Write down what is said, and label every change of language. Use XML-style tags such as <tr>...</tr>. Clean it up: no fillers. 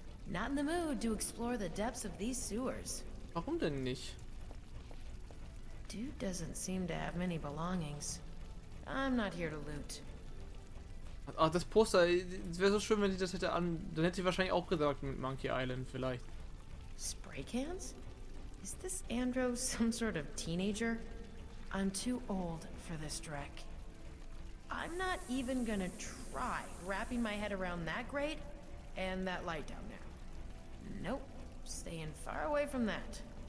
<en>Not in the mood to explore the depths of these sewers.</en> <de>Warum denn nicht?</de> <en>Dude doesn't seem to have many belongings. I'm not here to loot.</en> <de>Ach, das Poster, es wäre so schön, wenn sie das hätte dann hätte sie wahrscheinlich auch gesagt mit Monkey Island vielleicht.</de> <en>Spray cans? Is this Andro some sort of teenager? I'm too old for this dreck. I'm not even gonna try wrapping my head around that grate and that light down there. Nope, staying far away from that.</en>